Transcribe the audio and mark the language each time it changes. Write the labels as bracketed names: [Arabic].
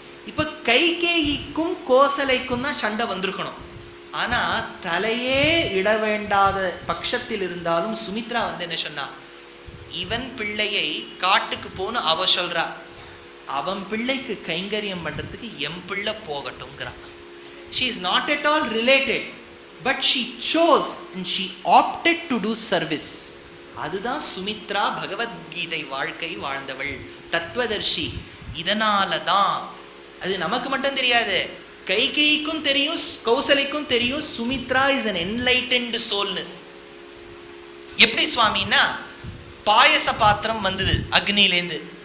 [Tamil] இப்ப கைகேயிக்கும் கோசலைக்கும் தான் சண்டை வந்திருக்கணும். ஆனா தலையே இட வேண்டாத பட்சத்தில் இருந்தாலும் சுமித்ரா வந்து என்ன சொன்னா, இவன் பிள்ளையை காட்டுக்கு போன்னு அவ சொல்றா, அவன் பிள்ளைக்கு கைங்கரியம் பண்றதுக்கு என் பிள்ளை போகட்டும்ங்கிறான். [English] She is not at all related, but she chose and she opted to do service. [Tamil] அதுதான் சுமித்ரா பகவத்கீதை வாழ்க்கை வாழ்ந்தவள், தத்துவதர்ஷி. இதனால தான் அது நமக்கு மட்டும் தெரியாது, கைகேயிக்கும் தெரியும், கௌசலைக்கும் தெரியும், Sumitra [English] Is an enlightened soul. [Tamil] எப்படி சுவாமின்னா, பாயச பாத்திரம் வந்தது அக்னியிலேருந்து.